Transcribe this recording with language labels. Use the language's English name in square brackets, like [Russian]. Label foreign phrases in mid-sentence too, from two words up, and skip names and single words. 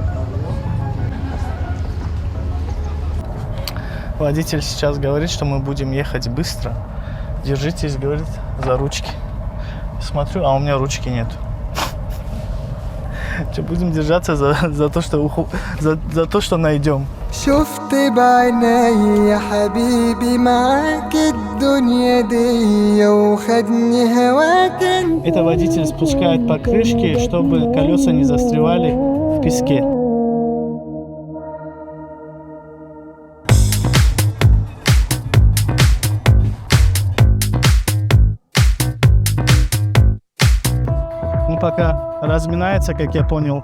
[Russian] Водитель сейчас говорит, что мы будем ехать быстро. Держитесь, говорит, за ручки. Смотрю, а у меня ручки нет. Что, будем держаться за то, что найдем. [Arabic] شفت بعيني يا حبيبي معاك الدنيا دي وخدني هواك. [Russian] Это водитель спускает по крышке, чтобы колеса не застревали в песке. Пока разминается, как я понял.